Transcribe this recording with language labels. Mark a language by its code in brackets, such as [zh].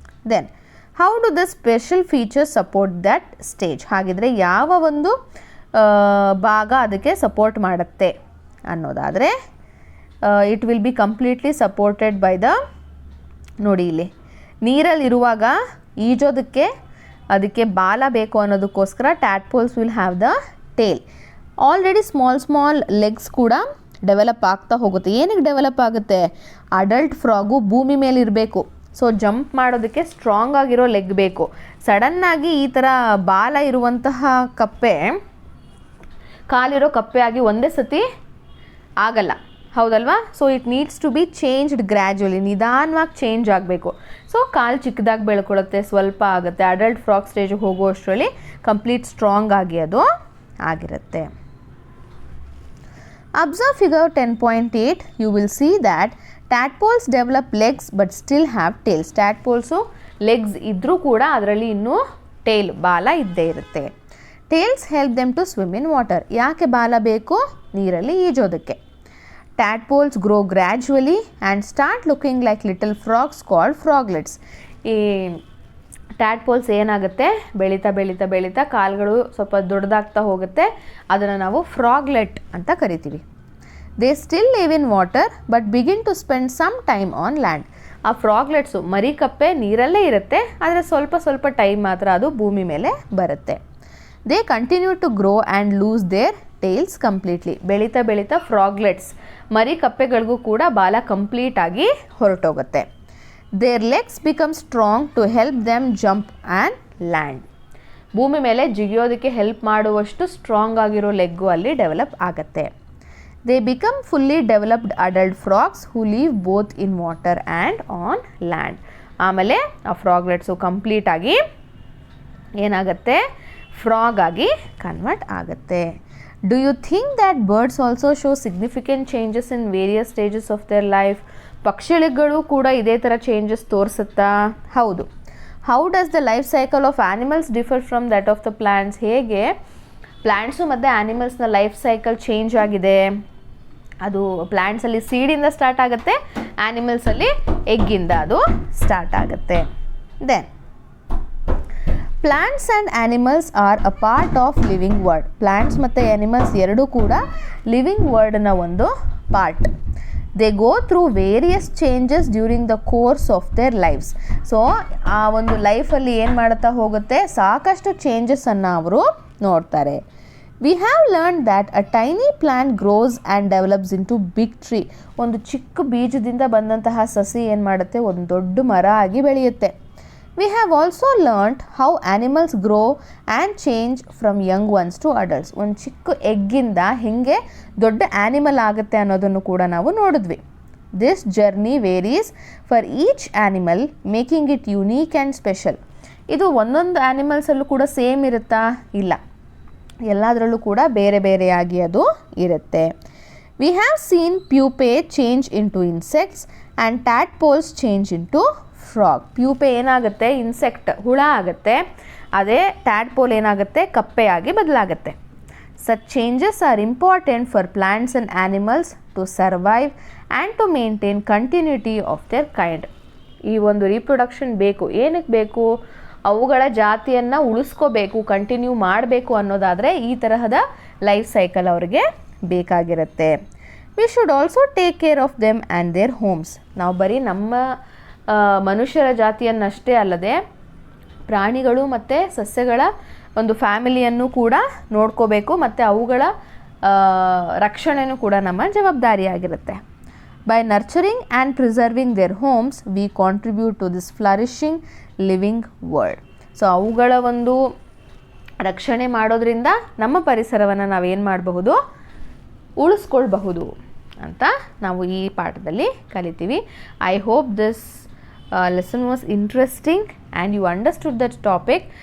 [en] Then how do the special features support that stage? [kn] ಹಾಗಿದ್ರೆ ಯಾವ ಒಂದು ಭಾಗ ಅದಕ್ಕೆ ಸಪೋರ್ಟ್ ಮಾಡುತ್ತೆ ಅನ್ನೋದಾದರೆ, [en] it will be completely supported by the, [kn] ನೋಡಿ ಇಲ್ಲಿ ನೀರಲ್ಲಿರುವಾಗ ಈಜೋದಕ್ಕೆ ಅದಕ್ಕೆ ಬಾಲ ಬೇಕು ಅನ್ನೋದಕ್ಕೋಸ್ಕರ [en] Tadpoles will have the tail. [kn] Already small legs ಕೂಡ ಡೆವಲಪ್ ಆಗ್ತಾ ಹೋಗುತ್ತೆ. ಏನಕ್ಕೆ ಡೆವಲಪ್ ಆಗುತ್ತೆ? ಅಡಲ್ಟ್ ಫ್ರಾಗು ಭೂಮಿ ಮೇಲೆ ಇರಬೇಕು, ಸೊ ಜಂಪ್ ಮಾಡೋದಕ್ಕೆ ಸ್ಟ್ರಾಂಗ್ ಆಗಿರೋ ಲೆಗ್ ಬೇಕು. ಸಡನ್ನಾಗಿ ಈ ಥರ ಬಾಲ ಇರುವಂತಹ ಕಪ್ಪೆ, ಕಾಲಿರೋ ಕಪ್ಪೆ ಆಗಿ ಒಂದೇ ಸತಿ ಆಗಲ್ಲ, ಹೌದಲ್ವಾ? [en] so it needs to be changed gradually, [kn] ನಿಧಾನವಾಗಿ ಚೇಂಜ್ ಆಗಬೇಕು. ಸೊ ಕಾಲು ಚಿಕ್ಕದಾಗಿ ಬೆಳ್ಕೊಳ್ಳುತ್ತೆ, ಸ್ವಲ್ಪ ಆಗುತ್ತೆ. ಅಡಲ್ಟ್ ಫ್ರಾಗ್ ಸ್ಟೇಜಿಗೆ ಹೋಗುವಷ್ಟರಲ್ಲಿ ಕಂಪ್ಲೀಟ್ ಸ್ಟ್ರಾಂಗ್ ಆಗಿ ಅದು ಆಗಿರುತ್ತೆ. [en] Observe figure 10.8. You will see that tadpoles develop legs but still have tails. [kn] Tadpoles legs ಇದ್ರೂ ಕೂಡ ಅದರಲ್ಲಿ ಇನ್ನೂ ಟೇಲ್, ಬಾಲ ಇದ್ದೇ ಇರುತ್ತೆ. [en] Tails help them to swim in water. [kn] ಯಾಕೆ ಬಾಲ ಬೇಕು? ನೀರಲ್ಲಿ ಈಜೋದಕ್ಕೆ. [en] Tadpoles grow gradually and start looking like little frogs called froglets. [kn] ಈ ಟ್ಯಾಡ್ಪೋಲ್ಸ್ ಏನಾಗುತ್ತೆ, ಬೆಳೀತಾ ಬೆಳೀತಾ ಬೆಳೀತಾ ಕಾಲುಗಳು ಸ್ವಲ್ಪ ದೊಡ್ಡದಾಗ್ತಾ ಹೋಗುತ್ತೆ, ಅದನ್ನು ನಾವು ಫ್ರಾಗ್ಲೆಟ್ ಅಂತ ಕರಿತೀವಿ. [en] They still live in water but begin to spend some time on land. [kn] ಆ ಫ್ರಾಗ್ಲೆಟ್ಸು ಮರಿಕಪ್ಪೆ ನೀರಲ್ಲೇ ಇರುತ್ತೆ, ಆದರೆ ಸ್ವಲ್ಪ ಸ್ವಲ್ಪ ಟೈಮ್ ಮಾತ್ರ ಅದು ಭೂಮಿ ಮೇಲೆ ಬರುತ್ತೆ. [en] They continue to grow and lose their tails completely. [kn] ಬೆಳೀತಾ ಬೆಳೀತಾ ಫ್ರಾಗ್ಲೆಟ್ಸ್ ಮರಿಕಪ್ಪೆಗಳಿಗೂ ಕೂಡ ಬಾಲ ಕಂಪ್ಲೀಟಾಗಿ ಹೊರಟೋಗುತ್ತೆ. [en] Their legs become strong to help them jump and land. [kn] ಭೂಮಿ ಮೇಲೆ ಜಿಗಿಯೋದಕ್ಕೆ ಹೆಲ್ಪ್ ಮಾಡುವಷ್ಟು ಸ್ಟ್ರಾಂಗ್ ಆಗಿರೋ ಲೆಗ್ಗು ಅಲ್ಲಿ ಡೆವಲಪ್ ಆಗುತ್ತೆ. [en] They become fully developed adult frogs who live both in water and on land. [kn] ಆಮೇಲೆ ಆ ಫ್ರಾಗ್ಲೆಟ್ಸು ಕಂಪ್ಲೀಟ್ ಆಗಿ ಏನಾಗುತ್ತೆ, ಫ್ರಾಗ್ ಆಗಿ ಕನ್ವರ್ಟ್ ಆಗುತ್ತೆ. [en] Do you think that birds also show significant changes in various stages of their life? [kn] ಪಕ್ಷಿಗಳು ಕೂಡ ಇದೇ ಥರ ಚೇಂಜಸ್ ತೋರಿಸುತ್ತಾ? ಹೌದು. [en] How does the life cycle of animals differ from that of the plants? [kn] ಹೇಗೆ plants ಮತ್ತು ಆ್ಯನಿಮಲ್ಸ್ನ life cycle change ಆಗಿದೆ? ಅದು ಪ್ಲ್ಯಾಂಟ್ಸಲ್ಲಿ ಸೀಡಿಂದ ಸ್ಟಾರ್ಟ್ ಆಗುತ್ತೆ, ಆ್ಯನಿಮಲ್ಸಲ್ಲಿ ಎಗ್ಗಿಂದ ಅದು ಸ್ಟಾರ್ಟ್ ಆಗುತ್ತೆ. [en] Then plants and animals are a part of living world. [kn] Plants ಮತ್ತು ಆ್ಯನಿಮಲ್ಸ್ ಎರಡೂ ಕೂಡ ಲಿವಿಂಗ್ ವರ್ಲ್ಡ್ನ ಒಂದು part. [en] They go through various changes during the course of their lifes. [kn] So ಆ ಒಂದು ಲೈಫಲ್ಲಿ ಏನು ಮಾಡುತ್ತಾ ಹೋಗುತ್ತೆ, ಸಾಕಷ್ಟು ಚೇಂಜಸನ್ನು ಅವರು ನೋಡ್ತಾರೆ. [en] We have learn that a tiny plant grows and develops into big tree. [kn] ಒಂದು ಚಿಕ್ಕ ಬೀಜದಿಂದ ಬಂದಂತಹ ಸಸಿ ಏನು ಮಾಡುತ್ತೆ, ಒಂದು ದೊಡ್ಡ ಮರ ಆಗಿ ಬೆಳೆಯುತ್ತೆ. [en] We have also learnt how animals grow and change from young ones to adults. [kn] ಒಂದು ಚಿಕ್ಕ ಎಗ್ಗಿಂದ ಹೇಗೆ ದೊಡ್ಡ ಆ್ಯನಿಮಲ್ ಆಗುತ್ತೆ ಅನ್ನೋದನ್ನು ಕೂಡ ನಾವು ನೋಡಿದ್ವಿ. [en] This journey varies for each animal, making it unique and special. [kn] ಇದು ಒಂದೊಂದು ಆ್ಯನಿಮಲ್ಸಲ್ಲೂ ಕೂಡ ಸೇಮ್ ಇರುತ್ತಾ? ಇಲ್ಲ, ಎಲ್ಲದರಲ್ಲೂ ಕೂಡ ಬೇರೆ ಬೇರೆಯಾಗಿ ಅದು ಇರುತ್ತೆ. [en] We have seen pupae change into insects and tadpoles change into frog. [kn] ಪ್ಯೂಪೆ ಏನಾಗುತ್ತೆ, ಇನ್ಸೆಕ್ಟ್ ಹುಳ ಆಗುತ್ತೆ, ಅದೇ ಟ್ಯಾಡ್ಪೋಲ್ ಏನಾಗುತ್ತೆ, ಕಪ್ಪೆಯಾಗಿ ಬದಲಾಗುತ್ತೆ. [en] Such changes are important for plants and animals to survive and to maintain continuity of their kind. [kn] ಈ ಒಂದು reproduction ಬೇಕು. ಏನಕ್ಕೆ ಬೇಕು? ಅವುಗಳ ಜಾತಿಯನ್ನು ಉಳಿಸ್ಕೋಬೇಕು, ಕಂಟಿನ್ಯೂ ಮಾಡಬೇಕು ಅನ್ನೋದಾದರೆ ಈ ತರಹದ ಲೈಫ್ ಸೈಕಲ್ ಅವರಿಗೆ ಬೇಕಾಗಿರುತ್ತೆ. [en] We should also take care of them and their homes. [kn] ನಾವು ಬರೀ ನಮ್ಮ ಮನುಷ್ಯರ ಜಾತಿಯನ್ನಷ್ಟೇ ಅಲ್ಲದೆ ಪ್ರಾಣಿಗಳು ಮತ್ತು ಸಸ್ಯಗಳ ಒಂದು ಫ್ಯಾಮಿಲಿಯನ್ನು ಕೂಡ ನೋಡ್ಕೋಬೇಕು, ಮತ್ತು ಅವುಗಳ ರಕ್ಷಣೆಯೂ ಕೂಡ ನಮ್ಮ ಜವಾಬ್ದಾರಿಯಾಗಿರುತ್ತೆ. [en] By nurturing and preserving their homes, we contribute to this flourishing living world. [kn] So ಅವುಗಳ ಒಂದು ರಕ್ಷಣೆ ಮಾಡೋದ್ರಿಂದ ನಮ್ಮ ಪರಿಸರವನ್ನು ನಾವೇನು ಮಾಡಬಹುದು, ಉಳಿಸ್ಕೊಳ್ಬಹುದು ಅಂತ ನಾವು ಈ ಪಾಠದಲ್ಲಿ ಕಲಿತೀವಿ. [en] I hope this lesson was interesting and you understood that topic.